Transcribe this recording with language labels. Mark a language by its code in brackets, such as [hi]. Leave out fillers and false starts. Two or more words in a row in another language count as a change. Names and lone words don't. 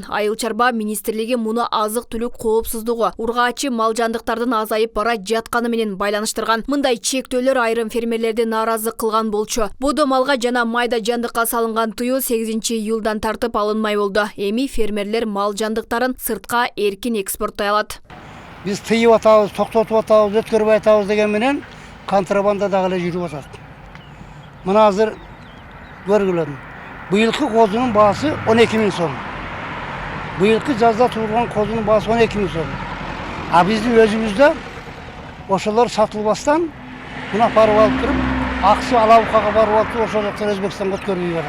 [ky] Айыл чарба министрлиги муну азык-түлүк коопсуздугу, ургаачы мал жандыктардын азайып бара жатканы менен байланыштырган. Мындай чектөөлөр айрым фермерлерди нааразы кылган болчу. Бодо малга жана майда жандыкка салынган тыюу 8 июлдан тартып алынмай болду. Эми фермерлер мал жандыктарын сыртка эркин экспорттой алат. Биз тыйып атабыз, токтотуп атабыз, өткөрүп атабыз деген менен контрабанда дагы эле жүрүп атат. Мына азыр көргүлөр. Быйылкы козунун баасы 12 000 сом. Быйылкы жазда туурган козунун баасы 12 000 сом. А биздин өзүбүздө ошолор сатылбастан мына барып алып туруп, аксы Алабукага барып алып туруп, ошол жактан Өзбекстанга өткөрүп берет.